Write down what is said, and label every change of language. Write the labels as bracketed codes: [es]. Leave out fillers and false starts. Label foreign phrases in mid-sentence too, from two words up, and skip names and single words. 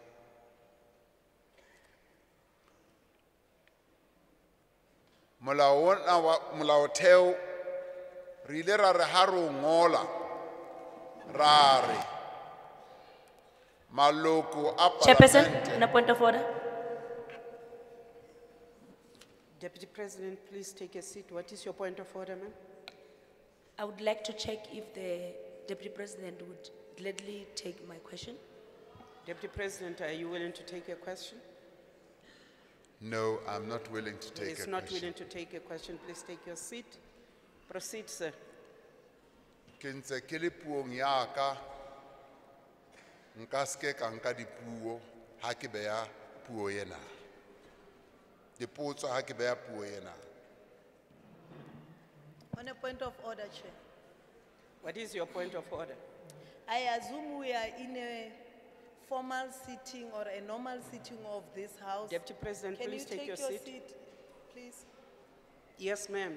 [st] Molaotheo re ile ra re ha re o ngola ra re maloko a [en] Chairperson, [st] Palamente. [en] on a point of order. Deputy President, please take a seat. What is your point of order, ma'am? I would like to check if the Deputy President would gladly take my question. Deputy President, are you willing to take a question? No, I'm not willing to He take is a not question. willing to take a question. Please take your seat. Proceed, sir. [st] Ke ntse ke le puong ya ka, nka ske ka nka dipuo ha ke beya puo ena. Dipotso ha ke beya puo ena. [en] On a point of order, Chair. What is your point of order? I assume we are in a formal sitting or a normal sitting of this House. Deputy President, Can please you take take your your seat. seat, please? Yes, ma'am.